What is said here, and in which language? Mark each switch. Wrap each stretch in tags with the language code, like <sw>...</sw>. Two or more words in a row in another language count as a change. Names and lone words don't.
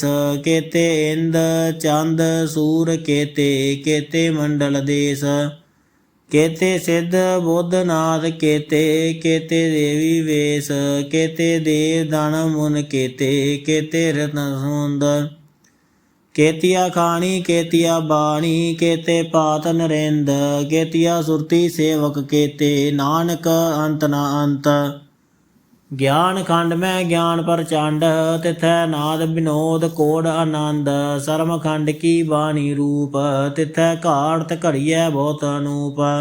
<pa>ਕੇਤੇ ਇੰਦ ਚੰਦ ਸੂਰ ਕੇਤੇ ਕੇਤੇ ਮੰਡਲ ਦੇਸ। ਕੇਤੇ ਸਿੱਧ ਬੁੱਧ ਨਾਥ ਕੇਤੇ ਕੇਤੇ ਦੇਵੀ ਵੇਸ। ਕੇਤੇ ਦੇਵ ਦਾਨਵ ਮੁਨ ਕੇਤੇ ਕੇਤੇ ਰਤਨ ਸੁੰਦ। ਕੇਤੀਆ ਖਾਣੀ ਕੇਤੀਆ ਬਾਣੀ ਕੇਤੇ ਪਾਤ ਨਰੇਂਦ ਕੇਤੀਆ ਸੁਰਤੀ ਸੇਵਕ ਕੇਤੇ ਨਾਨਕ ਅੰਤ ਨ ਅੰਤ। ਗਿਆਨ ਖੰਡ ਮੈਂ ਗਿਆਨ ਪਰਚੰਡ ਤਿਥੈ ਨਾਦ ਵਿਨੋਦ ਕੋਡ ਆਨੰਦ। ਸਰਮ ਖੰਡ ਕੀ ਬਾਣੀ ਰੂਪ ਤਿਥੈ ਘਾਟ ਘੜੀਐ ਬਹੁਤ ਅਨੂਪ।</pa>